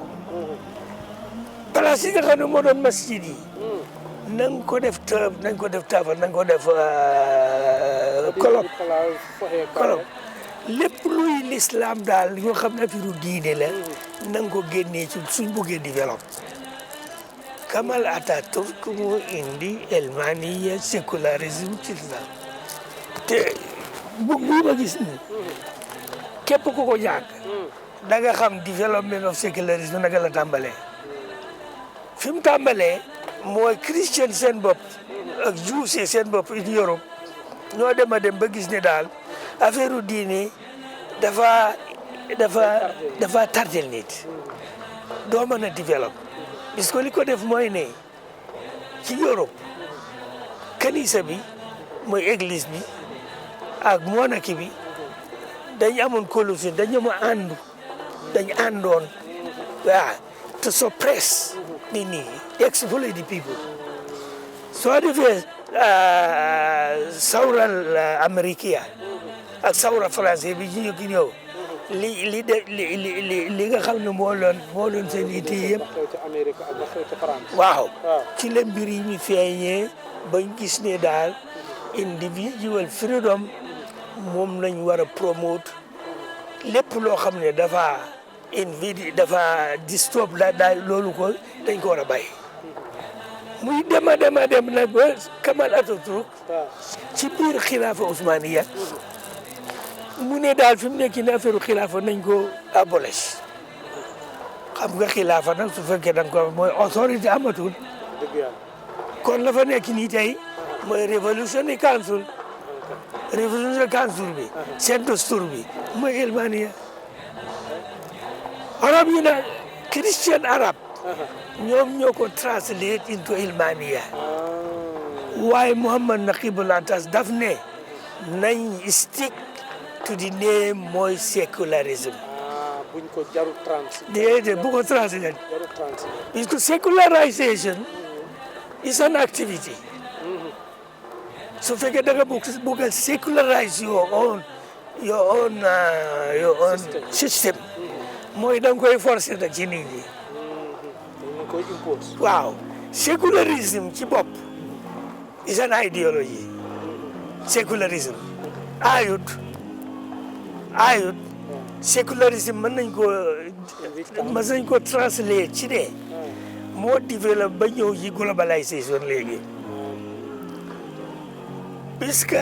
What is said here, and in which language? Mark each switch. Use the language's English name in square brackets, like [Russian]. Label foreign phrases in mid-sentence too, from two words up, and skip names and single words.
[Wolof] waaw place yi nga xam ne moo doon masjid yi na nga ko def nañ ko def taafal na nga ko def kolom lépp luy l'islam daal yoo xam ne affaire diine la na nga ko génnee ci suñ buggee développe Kamal Ataturk moo indi elmaniya sécularisme ci islam te bu ma gis ni képp ku ko jàng da nga xam [English] development of sécularisme [Wolof] naka la tàmbalee fi mu tàmbalee mooy christian seen bopp ak juif seen bopp [English] in Europe [Wolof] ñoo dem a dem ba gis ne daal affaire diine dafa tardel nit doo mën a développe parce que li ko def mooy ne ci Europe kanisa bi mooy église bi ak monarchie bi dañ amoon collusion dañu ma àndoon waaw [English] to suppress [Wolof] nit ñi [English] exploit the people [Wolof] soo defee sawral américain ak sawra français bi ñu ki ñëw li nga xam ne moo doon seen itte yëpp xew ca Amérique ak xew ca France. waaw waaw ci la mbir yi ñu feeñee bañ gis ne daal [English] individual freedom [Wolof] moom lañ war a promote lépp loo xam ne dafa disturb daal loolu ko dañ ko war a bàyyi muy dem nag ba Kamal Ataturk waaw ci biir xilaafa Ousmaniya mu ne daal fi mu nekk nii affaire xilaafa nañ ko abolish xam nga xilaafa nag su fekkee da nga ko mooy autorité amatul dëgg yàlla. kon la fa nekk nii tey mooy [English] Revolutionary Council [Wolof] bi seen dastur bi mooy Elmaniya arab yi nag Christian arab ñoom ñoo ko [English] translate into Elmaniya [Wolof] waaye Muhammad Naqibul Atas daf ne nañ [English] stick to the name [Wolof] mooy sécularisme buñ ko jarul trans. déedéet bu ko translate jarul trans. [French] parce que [English] secularization is an activity [Wolof] su fekkee da nga bëgg a [English] secularize your own system [Wolof] mooy da nga koy forcer nag ci nit ñi dañ koy impose. waaw sécularisme ci bopp [English] is an ideology [Wolof] sécularisme aayut sécularisme mën nañ ko translate ci ne moo développé ba ñëw ci globalisation léegi puisque